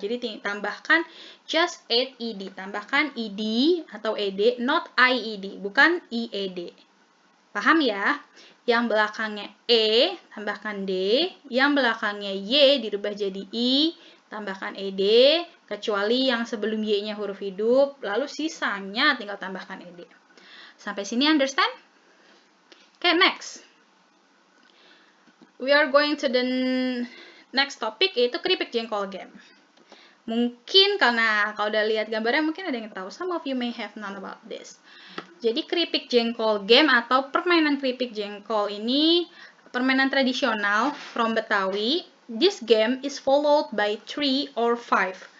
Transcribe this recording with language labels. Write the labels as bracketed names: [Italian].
[Indonesian] Jadi, tambahkan [English] just add ed. [Indonesian] Tambahkan ed atau ed, [English] not ied, [Indonesian] bukan ied. Paham ya? Yang belakangnya e, tambahkan d. Yang belakangnya y, dirubah jadi i, tambahkan ed, kecuali yang sebelum y-nya huruf hidup, lalu sisanya tinggal tambahkan ed. Sampai sini [English] understand? Okay, next. We are going to the next topic, [Indonesian] yaitu [English] keripik jengkol game. [Indonesian] Mungkin karena kalau udah lihat gambarnya mungkin ada yang tahu. [English] Some of you may have known about this. [Indonesian] Jadi keripik jengkol game atau permainan keripik jengkol ini permainan tradisional [English] from [Indonesian] Betawi. [English] This game is followed by 3 or 5.